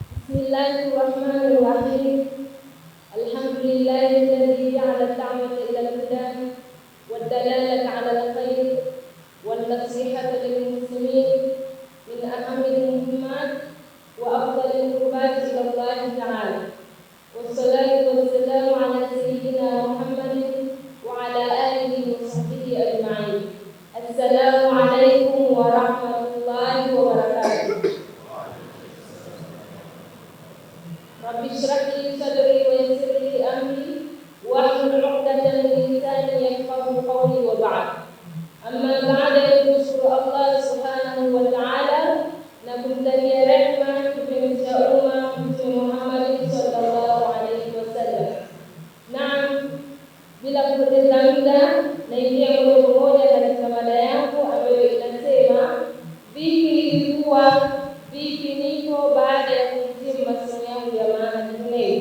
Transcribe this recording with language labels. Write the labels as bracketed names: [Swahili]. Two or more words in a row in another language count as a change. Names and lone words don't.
[Arabic] Bismillahirrahmanirrahim. الحمد لله الذي جعل الدعوة إلى الهدى والدلالة على الخير والنصيحة للمسلمين من أهم المهمات وأفضل القربات إلى الله تعالى. والصلاة والسلام على سيدنا محمد وعلى آله وصحبه أجمعين. السلام عليكم ورحمة الله وبركاته. رب اشرح لي صدري ويسر لي أمري واحلل عقدة من لساني يفقهوا قولي وبعد. أما بعد يشكر الله سبحانه وتعالى [Swahili] na kumtakia rehma kipenzi cha umma Mtume Muhammad [Arabic] صلى الله عليه وسلم. [Swahili] Naam, bila kupoteza muda naingia moja kwa moja katika mada yangu ambayo inasema vipi niko baada ya kuhitimu masomo yangu ya maana leo.